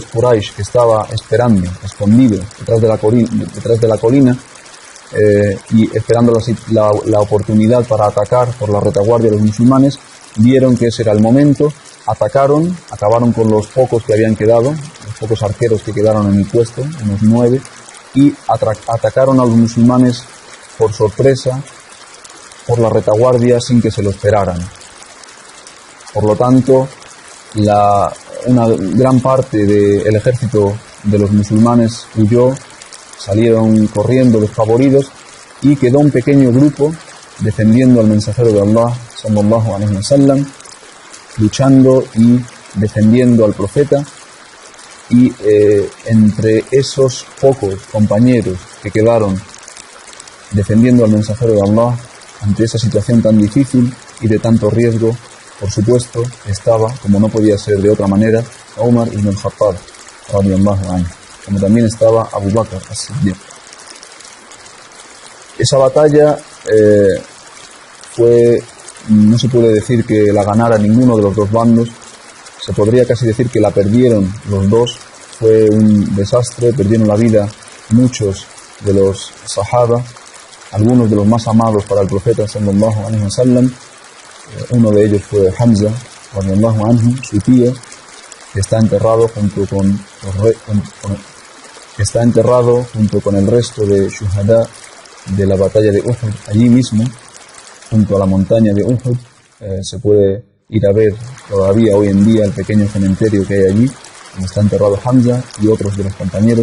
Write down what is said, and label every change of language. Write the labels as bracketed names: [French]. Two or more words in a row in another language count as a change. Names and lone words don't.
[Spanish] Quraysh que estaba esperando, escondido detrás de la colina, y esperando la oportunidad para atacar por la retaguardia de los musulmanes, vieron que ese era el momento, atacaron, acabaron con los pocos que habían quedado, los pocos arqueros que quedaron en el puesto, unos 9, y atacaron a los musulmanes por sorpresa, por la retaguardia, sin que se lo esperaran. Por lo tanto, una gran parte del ejército de los musulmanes huyó, salieron corriendo despavoridos, y quedó un pequeño grupo defendiendo al mensajero de Allah, [Arabic] صلى الله عليه وسلم, [Spanish] luchando y defendiendo al profeta. Y entre esos pocos compañeros que quedaron defendiendo al mensajero de Allah ante esa situación tan difícil y de tanto riesgo, por supuesto, estaba, como no podía ser de otra manera, Umar ibn al-Khattab, [Arabic] رضي الله عنه, [Spanish] como también estaba Abu Bakr as-Siddiq. Esa batalla no se puede decir que la ganara ninguno de los dos bandos, se podría casi decir que la perdieron los dos. Fue un desastre, perdieron la vida muchos de los sahaba, algunos de los más amados para el profeta [Arabic] صلى الله عليه وسلم. [Spanish] Uno de ellos fue Hamza, [Arabic] رضي الله عنه, [Spanish] su tío, que está enterrado junto con el resto de shuhada de la batalla de Uhud, allí mismo, junto a la montaña de Uhud. Se puede ir a ver todavía hoy en día el pequeño cementerio que hay allí, donde está enterrado Hamza y otros de los compañeros.